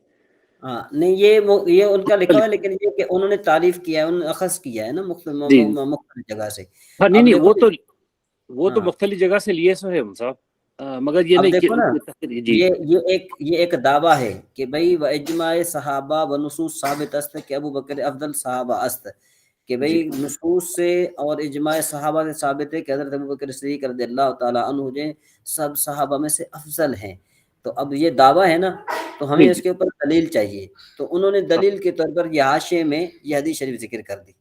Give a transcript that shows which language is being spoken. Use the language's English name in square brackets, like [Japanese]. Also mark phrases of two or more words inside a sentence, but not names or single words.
[Urdu] نہیں یہ ان کا لکھا ہوا ہے لیکن یہ کہ انہوں نے تعریف کیا ہے، انہوں نے اخذ کیا ہے نا مختلف جگہ سے. ہاں نہیں وہ تو مختلف جگہ سے لیے سو ہے صاحب، مگر یہ نہیں دیکھو نا یہ ایک دعویٰ ہے کہ بھئی [Persian] و اجماع صحابہ و نصوص ثابت است کہ ابو بکر افضل صحابہ است، [Urdu] کہ بھئی نصوص سے اور اجماع صحابہ سے ثابت ہے کہ حضرت ابو بکر صدیق [Arabic] رضی اللہ تعالیٰ عنہ [Urdu] جو سب صحابہ میں سے افضل ہیں. تو اب یہ دعویٰ ہے نا تو ہمیں اس کے اوپر دلیل چاہیے. تو انہوں نے دلیل کے طور پر یہ حاشیے میں یہ حدیث شریف ذکر کر دی.